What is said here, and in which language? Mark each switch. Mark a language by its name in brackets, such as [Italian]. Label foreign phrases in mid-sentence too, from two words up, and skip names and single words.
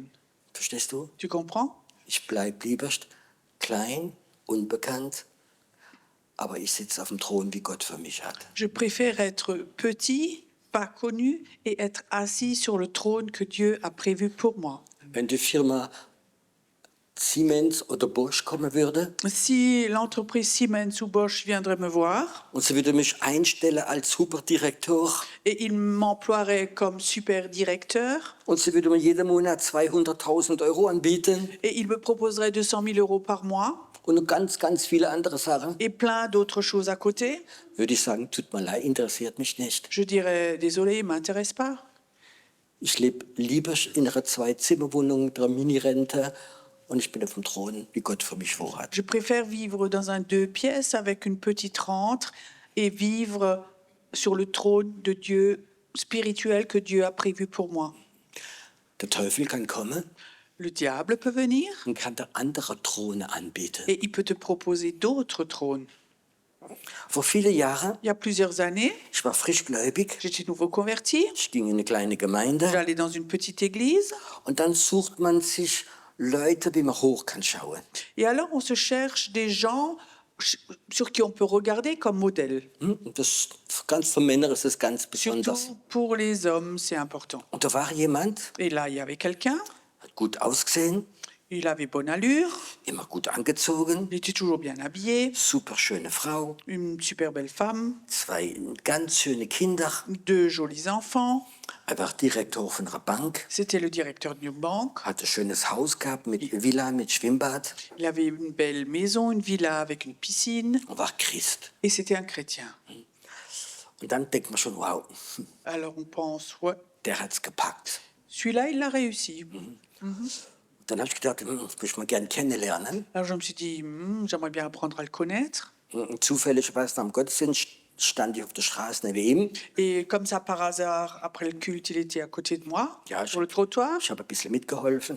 [German] Verstehst du? [French] Tu comprends? [German] Ich bleib lieber klein, unbekannt, aber ich sitze auf dem Thron, wie Gott für mich hat. [French] Je préfère être petit, pas connu, et être assis sur le trône que Dieu a prévu pour moi. [German] Wenn die Firma Siemens oder Bosch kommen würde [French] Si l'entreprise Siemens ou Bosch viendrait me voir [German] und sie würde mich einstellen als Superdirektor [French] et il m'emploierait comme super directeur [German] und sie würde mir jeden Monat 200.000 Euro anbieten [French] et il me proposerait 200 000 euros par mois [German] und ganz viele andere Sachen, [French] et plein d'autres choses à côté, [German] würde ich sagen, tut mir leid, interessiert mich nicht. [French] je dirais désolé, il ne m'intéresse pas. [German] Ich lebe lieber in einer 2-Zimmer-Wohnung mit einer Mini-Rente und ich bin auf dem Thron, wie Gott für mich vorhat. [French] Je préfère vivre dans un 2 pièces avec une petite rente et vivre sur le trône de Dieu spirituel que Dieu a prévu pour moi. [German] Der Teufel kann kommen [French] Le diable peut venir [German] und kann dir andere Throne anbieten. [French] et il peut te proposer d'autres trônes. [German] Vor vielen Jahren, [French] Il y a plusieurs années, [German] ich war frischgläubig, [French] j'étais nouveau converti, [German] ich ging in eine kleine Gemeinde [French] j'allais dans une petite église [German] und dann sucht man sich Leute, wie man hoch kann schauen. [French] et alors on se cherche des gens sur qui on peut regarder comme modèle. [German] Und das ganz für Männer ist das ganz besonders. [French] Surtout pour les hommes, c'est important. [German] Und da war jemand, [French] Et là, il y avait quelqu'un, [German] hat gut ausgesehen, [French] il avait bonne allure, [German] immer gut angezogen, [French] il était toujours bien habillé, [German] super schöne Frau, [French] une super belle femme, [German] 2 ganz schöne Kinder. [French] 2 jolis enfants. [German] Er war Direktor von einer Bank, [French] C'était le directeur d'une banque. [German] hatte ein schönes Haus gehabt mit Villa, mit Schwimmbad [French] Il avait une belle maison, une villa avec une piscine. [German] und war Christ. [French] Et c'était un chrétien. [German] Und dann denkt man schon, wow, [French] Alors on pense, ouais, [German] der hat's gepackt. [French] celui-là, il l'a réussi. [German] Dann habe ich gedacht, das möchte ich mal gerne kennenlernen. [French] Alors je me suis dit, j'aimerais bien apprendre à le connaître. [German] Und zufälligerweise nach dem Gottesdienst stand ich auf der Straße neben ihm. [French] Et comme ça, par hasard, après le culte, il était à côté de moi, [German] Ja, [French] sur le trottoir. [German] Ich habe ein bisschen mitgeholfen.